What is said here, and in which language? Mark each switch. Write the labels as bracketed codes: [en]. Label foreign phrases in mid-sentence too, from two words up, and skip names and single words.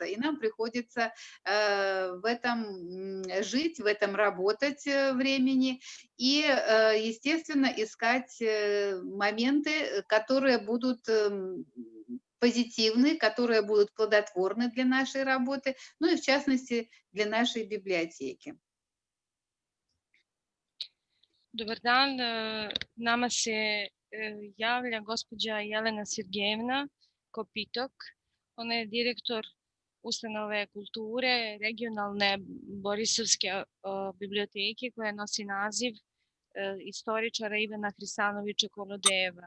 [ru] И нам приходится в этом жить, в этом работать времени. И, естественно, искать моменты, которые будут позитивны, которые будут плодотворны для нашей работы, ну и в частности для нашей библиотеки. [sr] Dobar dan, nama se javlja gospođa Jelena Sergejevna Kopitok. Ona je direktor ustanove kulture regionalne Borisovske biblioteke koja nosi naziv istoričara Ivana Hrisanovića Kolodejeva.